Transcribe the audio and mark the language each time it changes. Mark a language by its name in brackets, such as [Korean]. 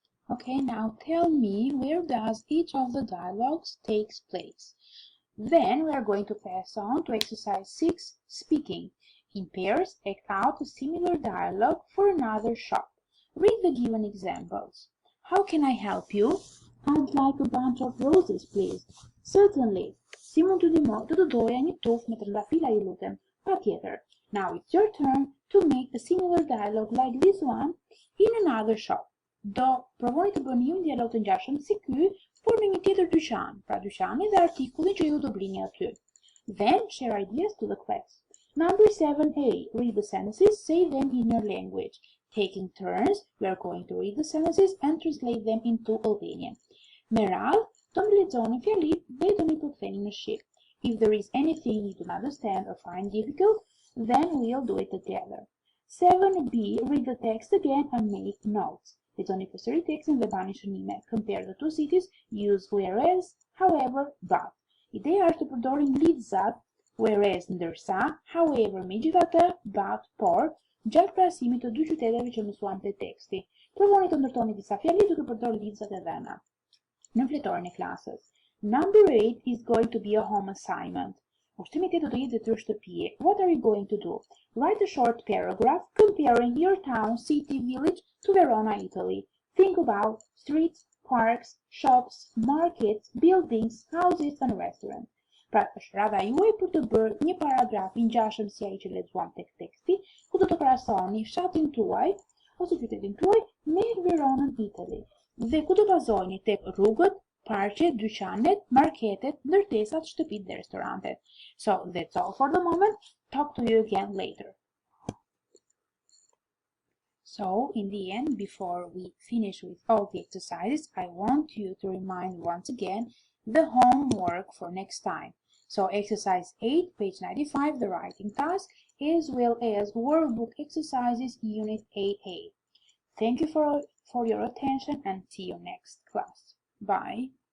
[English] Okay, now tell me where does each of the dialogues takes place. Then we are going to pass on to exercise 6, speaking. In pairs, act out a similar dialogue for another shop. Read the given examples. How can I help you? I'd like a bunch of roses, please. Certainly. [Albanian] Si mund të doja një tufë me trëndafila ju lutem. Patjetër. [English] Now it's your turn to make a similar dialogue like this one in another shop. [Albanian] Do provoni të bëni një dialog të ngjashëm si ky, por në një tjetër dyqan, pra dyqani dhe artikullin që ju do blini aty. [English] Then share ideas to the class. Number 7A. Read the sentences, say them in your language. Taking turns, we are going to read the sentences and translate them into Albanian. [Albanian] Me radhë, do më lexoni fjalit dhe do më përktheni në shqip. [English] If there is anything you don't understand or find difficult, then we'll do it together. 7B. Read the text again and make notes. [Albanian] Lexoni përsëri tekstin dhe bani shënime. [English] Compare the two cities, use whereas, however, but. [Albanian] Ideja është të përdorim lidhzat, whereas ndërsa, however, megjithatë, but, por, gjatë krahasimit të dy qyteteve që mësuam te teksti. Provoni të ndërtoni disa fjali duke përdorur lidhzat e dhëna në fletorin e klasës. [English] Number 8 is going to be a home assignment. [Albanian] Ushtimi 8 do të jetë detyrë shtëpie. [English] What are you going to do? Write a short paragraph comparing your town, city, village to Verona, Italy. Think about streets, parks, shops, markets, buildings, houses and restaurants. [Albanian] Pra, është radha juaj për të bërë një paragraf I ngjashëm si ai që lexuam tek teksti, ku do të krahasoni fshatin tuaj ose qytetin tuaj me Veronën, Italy. Dhe ku do bazojeni tek rrugët, parqet, dyqanet, marketet, ndërtesat, shtëpitë dhe restorantet. [English] So that's all for the moment. Talk to you again later. So in the end, before we finish with all the exercises, I want you to remind once again the homework for next time. So exercise 8, page 95, the writing task, as well as workbook exercises, unit 8A. Thank you for your attention and see you next class. Bye.